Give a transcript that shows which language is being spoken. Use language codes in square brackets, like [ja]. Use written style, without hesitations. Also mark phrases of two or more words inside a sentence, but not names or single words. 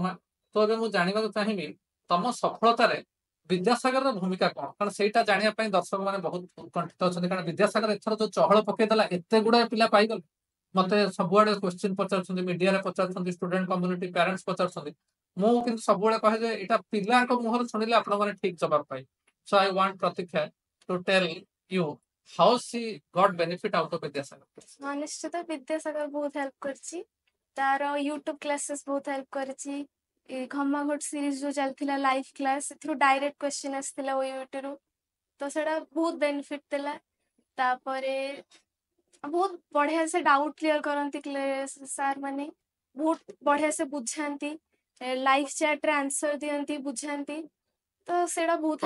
[or] ତ ଏବେ ମୁଁ ଜାଣିବାକୁ ଚାହିଁବି ତମ ସଫଳତାରେ ବିଦ୍ୟାସାଗରର ଭୂମିକା କଣ, କାରଣ ସେଇଟା ଜାଣିବା ପାଇଁ ଦର୍ଶକ ମାନେ ବହୁତ ଉତ୍କଣ୍ଠିତ ଅଛନ୍ତି। କାରଣ ବିଦ୍ୟାସାଗର ଏଥର ଯୋଉ ଚହଳ ପକେଇଦେଲା ଏତେ ଗୁଡାଏ ପିଲା ପାଇଗଲେ, ମତେ ସବୁଆଡେ କ୍ୱେଶ୍ଚିନ୍ ପଚାରୁଛନ୍ତି, ମିଡିଆରେ ପଚାରୁଛନ୍ତି, [en] student community parents [or] ପଚାରୁଛନ୍ତି। ମୁଁ କିନ୍ତୁ ସବୁବେଳେ କହେ ଯେ ଏଇଟା ପିଲାଙ୍କ ମୁହଁରୁ ଶୁଣିଲେ ଆପଣମାନେ ଠିକ ଜବାବ ପାଇବେ। [en] So I want Pratikya to tell you how she got benefit out of Vidyasagar. [or] ହଁ ନିଶ୍ଚିତ ବିଦ୍ୟାସାଗର ବହୁତ ହେଲ୍ପ କରିଛି, ତାର ୟୁଟ୍ୟୁବ କ୍ଲାसेस ବହୁତ ହେଲ୍ପ କରିଛି। ଏ ଘମାଘୋଟ ସିରିଜ ଯୋଉ ଚାଲିଥିଲା [en] live class, [or] ସେଥିରୁ [en] direct question [or] ଆସିଥିଲା OUT ରୁ, ତ ସେଟା ବହୁତ ବେନିଫିଟ ଦେଲା। ତାପରେ ବହୁତ ବଢିଆ ସେ [en] doubt clear [or] କରନ୍ତି ସାର୍ ମାନେ, ବହୁତ ବଢିଆ ସେ ବୁଝାନ୍ତି, [en] live chat [or] ରେ ଆନ୍ସର ଦିଅନ୍ତି, ବୁଝାନ୍ତି, ତ ସେଇଟା ବହୁତ